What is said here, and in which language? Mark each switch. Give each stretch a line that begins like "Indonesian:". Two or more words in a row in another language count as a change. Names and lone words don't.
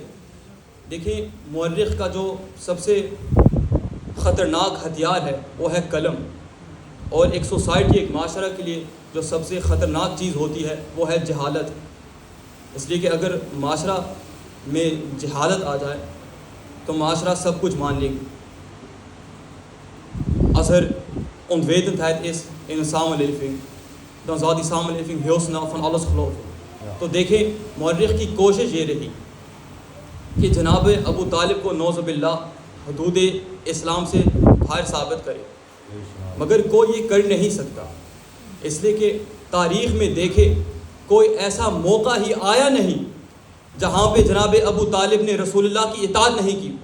Urdu: دیکھیں مورخ کا جو سب سے خطرناک ہتھیار ہے وہ ہے قلم، اور ایک سوسائٹی ایک معاشرہ کے لیے جو سب سے خطرناک چیز ہوتی ہے وہ ہے جہالت. اس لیے کہ اگر معاشرہ میں جہالت آ جائے تو معاشرہ سب کچھ مان لے گی.
Dutch: Als er onwetendheid is in een samenleving, dan zal die samenleving heel snel van alles geloven.
Urdu: تو دیکھیں مورخ کی کوشش یہ رہی کہ جناب ابو طالب کو
Arabic: نعوذ باللہ
Urdu: حدود اسلام سے باہر ثابت کرے، مگر کوئی یہ کر نہیں سکتا، اس لیے کہ تاریخ میں دیکھے کوئی ایسا موقع ہی آیا نہیں جہاں پہ جناب ابو طالب نے رسول اللہ کی اطاعت نہیں کی۔